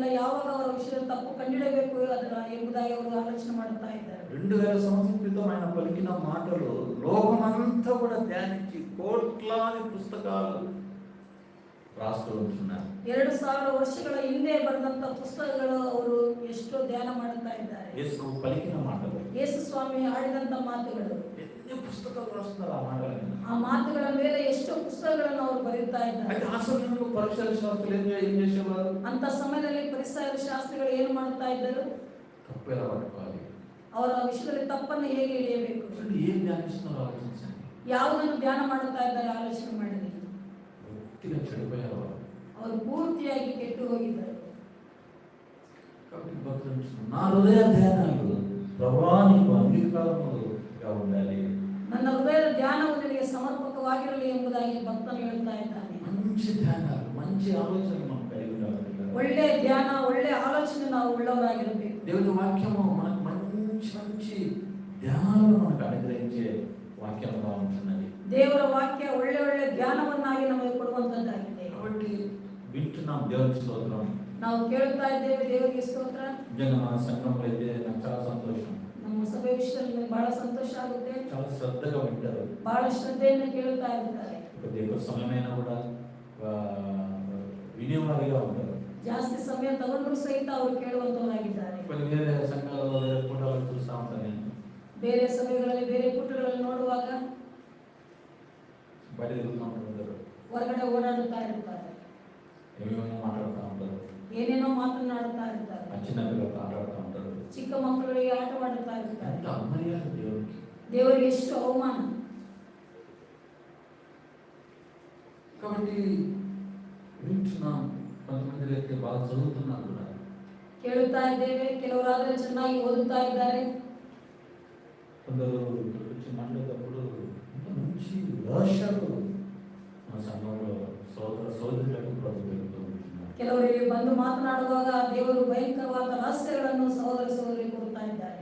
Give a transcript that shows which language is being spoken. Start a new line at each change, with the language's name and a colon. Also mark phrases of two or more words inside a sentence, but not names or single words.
Kannada: ಯಾವಾಗ ಅವರ ವಿಷಯದ ತಪ್ಪು ಕಂಡಿಡಬೇಕು ಅದರ ಎಂಬುದಾಗಿ ಅವರು ಆಲೋಚನೆ ಮಾಡುತ್ತಾ ಇದ್ದಾರೆ.
Telugu: 2000 సంవత్సరాల క్రితం ఆయన పలికిన మాటలు లోకమంతా కూడా ధ్యానించి కోట్లాది పుస్తకాలు రాస్తూ ఉంటున్నారు.
Kannada: 2000 ವರ್ಷಗಳ ಹಿಂದೆ ಬರೆದಂತ ಪುಸ್ತಕಗಳು ಅವರು ಎಷ್ಟೋ ಧ್ಯಾನ ಮಾಡುತ್ತಾ ಇದ್ದಾರೆ.
Telugu: యేసు పలికిన మాటలు,
Kannada: ಯೇಸು ಸ್ವಾಮಿ ಆಡಿದಂತ ಮಾತುಗಳು,
Telugu: ఎన్ని పుస్తకాలు రాస్తున్నారు ఆ మాటల మీద.
Kannada: ಆ ಮಾತುಗಳ ಮೇಲೆ ಎಷ್ಟೋ ಪುಸ್ತಕಗಳನ್ನು ಅವರು ಬರೆಯುತ್ತಾ ಇದ್ದಾರೆ.
Telugu: అయితే ఆ సమయంలో పరిశుద్ధ శాస్త్రులు ఏం చేసేవారు?
Kannada: ಅಂತ ಸಮಯದಲ್ಲಿ ಪರಿಸರ ಶಾಸ್ತ್ರಿಗಳು ಏನು ಮಾಡುತ್ತಾ ಇದ್ದರು?
Telugu: తప్పు ఎలా పట్టుకోవాలి,
Kannada: ಅವರ ವಿಷಯದಲ್ಲಿ ತಪ್ಪನ್ನು ಹೇಗೆ ಹಿಡಿಯಬೇಕು,
Telugu: ఏం ధ్యానిస్తున్నారో ఆలోచించండి.
Kannada: ಯಾವುದನ್ನು ಧ್ಯಾನ ಮಾಡುತ್ತಾ ಇದ್ದಾರೆ ಆಲೋಚನೆ ಮಾಡಿರಿ.
Telugu: పూర్తిగా చెడిపోయారు వారు.
Kannada: ಅವರು ಪೂರ್ತಿಯಾಗಿ ಕೆಟ್ಟು ಹೋಗಿದ್ದರು.
Telugu: కాబట్టి భక్తులు అంటున్నారు, నా హృదయ ధ్యానాలు ప్రభువా నీకు అంగీకారముగా ఉండాలి.
Kannada: ನನ್ನ ಹೃದಯದ ಧ್ಯಾನವು ನಿನಗೆ ಸಮರ್ಪಕವಾಗಿರಲಿ ಎಂಬುದಾಗಿ ಭಕ್ತನು ಹೇಳ್ತಾ ಇದ್ದಾನೆ.
Telugu: మంచి ధ్యానాలు, మంచి ఆలోచనలు మనం కలిగి ఉండాలి.
Kannada: ಒಳ್ಳೆ ಧ್ಯಾನ, ಒಳ್ಳೆ ಆಲೋಚನೆ ನಾವು ಉಳ್ಳವರಾಗಿರಬೇಕು.
Telugu: దేవుని వాక్యము మనకు మంచి మంచి ధ్యానాలను మనకు అనుగ్రహించే వాక్యంగా ఉంటున్నది.
Kannada: ದೇವರ ವಾಕ್ಯ ಒಳ್ಳೆ ಒಳ್ಳೆ ಧ್ಯಾನವನ್ನಾಗಿ ನಮಗೆ ಕೊಡುವಂತದ್ದಾಗಿದೆ.
Telugu: కాబట్టి వింటున్నాం, దేవునికి స్తోత్రం.
Kannada: ನಾವು ಕೇಳುತ್ತಾ ಇದ್ದೇವೆ, ದೇವರಿಗೆ ಸ್ತೋತ್ರ.
Telugu: నిజంగా మన సంఘంలో అయితే నాకు చాలా సంతోషం.
Kannada: ನಮ್ಮ ಸಭೆ ವಿಷಯದಲ್ಲಿ ಬಹಳ ಸಂತೋಷ ಆಗುತ್ತೆ.
Telugu: చాలా శ్రద్ధగా వింటారు.
Kannada: ಬಹಳ ಶ್ರದ್ಧೆಯಿಂದ ಕೇಳುತ್ತಾ ಇರ್ತಾರೆ.
Telugu: ఎక్కువ సమయమైనా కూడా వినేవారిగా ఉంటారు.
Kannada: ಜಾಸ್ತಿ ಸಮಯ ತಗೊಂಡ್ರು ಸಹಿತ ಅವರು ಕೇಳುವಂತವರಾಗಿದ್ದಾರೆ.
Telugu: కొన్ని వేరే సంఘాలలో వేరే కూటాలను చూస్తూ ఉంటాను నేను.
Kannada: ಬೇರೆ ಸಭೆಗಳಲ್ಲಿ ಬೇರೆ ಪುಟಗಳಲ್ಲಿ ನೋಡುವಾಗ
Telugu: బయట తిరుగుతూ ఉంటారు,
Kannada: ಹೊರಗಡೆ ಓಡಾಡುತ್ತಾ ಇರ್ತಾರೆ,
Telugu: ఏమేమో మాట్లాడుతూ ఉంటారు,
Kannada: ಏನೇನೋ ಮಾತನಾಡುತ್ತಾ ಇರ್ತಾರೆ,
Telugu: చిన్న పిల్లలతో ఆడుతూ ఉంటారు.
Kannada: ಚಿಕ್ಕ ಮಕ್ಕಳಿಗೆ ಆಟವಾಡುತ್ತಾ ಇರ್ತಾರೆ.
Telugu: ఎంత అమర్యాద దేవునికి.
Kannada: ದೇವರಿಗೆ ಎಷ್ಟು ಅವಮಾನ.
Telugu: కాబట్టి వింటున్నాం, కొంతమంది అయితే బాగా చదువుతున్నారు కూడా.
Kannada: ಕೇಳುತ್ತಾ ಇದ್ದೇವೆ, ಕೆಲವರಾದರೆ ಚೆನ್ನಾಗಿ ಓದುತ್ತಾ ಇದ್ದಾರೆ.
Telugu: కొందరు వచ్చి మాట్లాడేటప్పుడు మంచి రహస్యాలు మన సంఘంలో సోదరులకు ప్రభు పెరుగుతూ ఉంటున్నారు.
Kannada: ಕೆಲವರು ಇಲ್ಲಿ ಬಂದು ಮಾತನಾಡುವಾಗ ದೇವರು ಭಯಂಕರವಾದ ರಹಸ್ಯಗಳನ್ನು ಸಹೋದರ ಸಹೋದರಿ ಕೊಡುತ್ತಾ ಇದ್ದಾರೆ.